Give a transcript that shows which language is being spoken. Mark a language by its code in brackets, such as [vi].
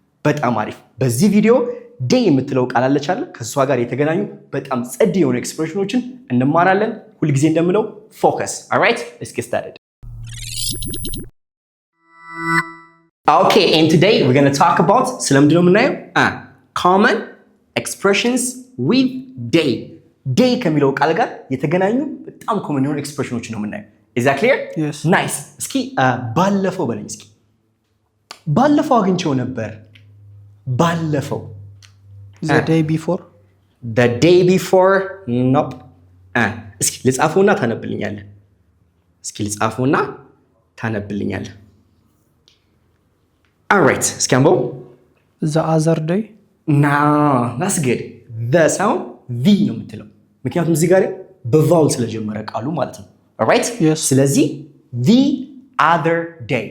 [am] በጣም አሪፍ። በዚህ ቪዲዮ ዴይ የምትለው ቃል አለች አይደል? ከሷ ጋር የተገናኙ በጣም ጸድ የሆኑ ኤክስፕሬሽኖችን እንማራለን። ሁል ጊዜ እንደምለው ፎከስ። [en] ኦልራይት ሌትስ ጌት ስታርትድ። Okay, and today we're going to talk about [am] ስለምንድን ነው የምናየው? [en] common expressions with day. [am] day ከሚለው ቃል ጋር የተገናኙ በጣም ኮመን የሆኑ ኤክስፕሬሽኖችን ነው የምናየው። [en] Is that clear? Yes. Nice. [am] እስኪ ባለፈው በለኝ እስኪ። ባለፈው አግኝቼው ነበር። ባለፈው [en] the day before. The day before. Nope. [am] እስኪ ልጻፈውና ታነብልኛለህ። እስኪ ልጻፈውና ታነብልኛለህ። [en] All right. [am] እስኪ አንበው። [en] the other day. No, that's good. [am] The sound V ነው የምትለው። ምክንያቱም እዚህ ጋር በቫውል ስለጀመረ ቃሉ ማለት ነው። [en] All right? Yes. ስለዚህ the other day.